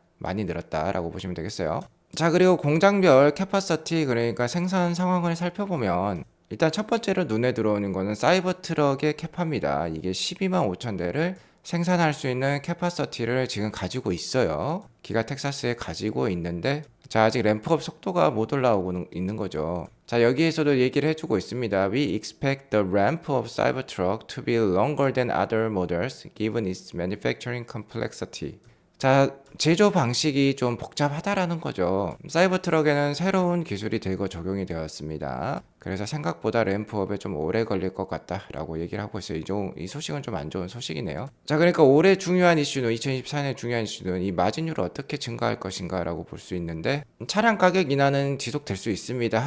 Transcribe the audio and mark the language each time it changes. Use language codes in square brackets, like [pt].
[ko] 많이 늘었다라고 보시면 되겠어요. 자, 그리고 공장별 캐파시티, 그러니까 생산 상황을 살펴보면 일단 첫 번째로 눈에 들어오는 거는 사이버 트럭의 캐파입니다. 이게 12만 5천 대를 생산할 수 있는 캐파시티를 지금 가지고 있어요. 기가 텍사스에 가지고 있는데 자, 아직 램프업 속도가 못 올라오고 있는 거죠. 자, 여기에서도 얘기를 해주고 있습니다. [en] We expect the ramp of Cybertruck to be longer than other models given its manufacturing complexity. [ko] 자, 제조 방식이 좀 복잡하다라는 거죠. 사이버 트럭에는 새로운 기술이 대거 적용이 되었습니다. 그래서 생각보다 램프업에 좀 오래 걸릴 것 같다라고 얘기를 하고 있어요. 이 소식은 좀 안 좋은 소식이네요. 자, 그러니까 올해 중요한 이슈는 2024년 중요한 이슈는 이 마진율을 어떻게 증가할 것인가라고 볼 수 있는데 차량 가격 인하는 지속될 수 있습니다.